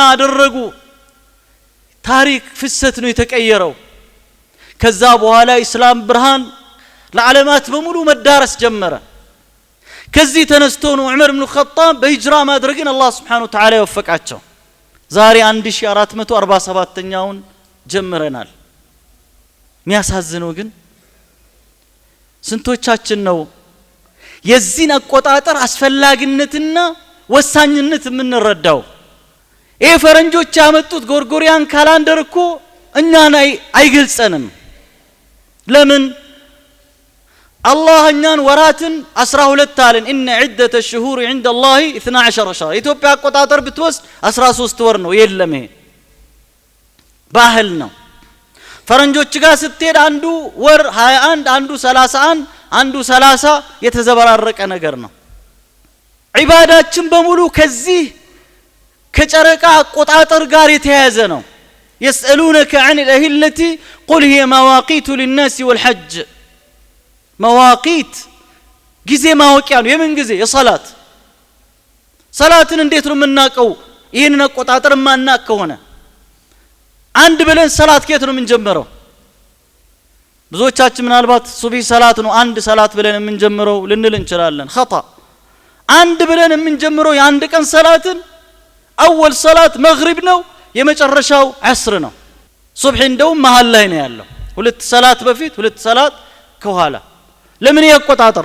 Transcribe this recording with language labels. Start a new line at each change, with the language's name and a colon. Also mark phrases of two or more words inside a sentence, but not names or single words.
Amharic: አደረጉ። ታሪክ ፍሰት ነው የተቀየረው። ከዛ በኋላ ኢስላም ብርሃን ለዓለማት በሙሉ መዳረስ ጀመረ። ከዚህ ተነስቶ ነው ዑመር ኢብኑ ኸጣብ በሂጅራ ማድረግን አላህ
Arabic: سبحانه وتعالى
Amharic: ወፈቃቸው። ዛሬ 1447ኛውን ጀምረናል። የሚያሳዝነው ግን ስንቶቻችን ነው የዚህን አቆጣጠር አስፈላጊነትና ወሳኝነት የምንረዳው? ይሄ ፈረንጆች ያመጡት ጎርጎሪያን ካላንደር እኮ እኛን አይገልጸንም። ለምን አላህ እኛን ወራትን 12 አለን።
Arabic: إن عدة الشهور عند الله 12 شهر።
Amharic: ኢትዮጵያ አቆጣጠር ብትወስድ 13 ወር ነው። የለም ይሄ ባህል ነው። ፈረንጆች ጋር ስትሄድ አንዱ ወር 21 አንዱ 31 አንዱ 30 የተዘበራረቀ ነገር ነው። ዒባዳችን በሙሉ ከዚህ ከጨረቃ አቆጣጠር ጋር የተያያዘ ነው።
Arabic: يسألونك عن الأهلة قل هي مواقيت للناس والحج
Amharic: መዋቂት ጊዜ ማወቂያ ነው። የምን ጊዜ? የሶላት ሶላትን እንዴት ነው የምናቀው? ይሄንን አቆጣጠር ማናቅ ከሆነ አንድ ብለን ሶላት ከየት ነው የምንጀምረው? ብዙዎቻችን ምናልባት ሱብሂ ሶላት ነው አንድ ሶላት ብለን የምንጀምረው ልንል እንችላለን። خطأ። አንድ ብለን የምንጀምረው የአንድ ቀን ሶላትን አወል ሶላት መግሪብ ነው፣ የመጨረሻው ዐስር ነው። ሱብሂ እንደውም መሃል ላይ ነው ያለው። ሁለት ሶላት በፊት ሁለት ሶላት ከኋላ። ለምን ያቆጣጠር?